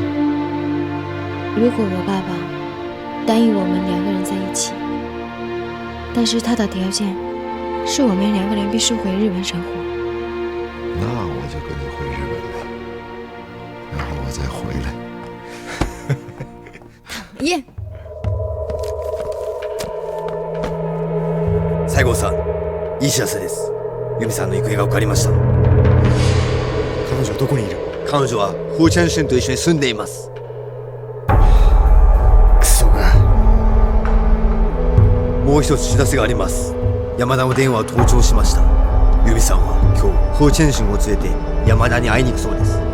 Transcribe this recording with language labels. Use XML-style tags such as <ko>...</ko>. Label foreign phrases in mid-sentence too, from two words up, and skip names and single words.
<zh>如果我爸爸答应我们两个人在一起，但是他的条件是我们两个人必须回日本生活，那我就跟你回日本呗，然后我再回来。耶！</zh> <ja>西郷さん、いい知らせです。由美さんの行方が分かりました。彼女はどこにいる？彼女はフーチャンシュンと一緒に住んでいます。クソが。もう一つ知らせがあります。山田の電話を盗聴しました。由美さんは今日フーチャンシュンを連れて山田に会いに行くそうです。</ja>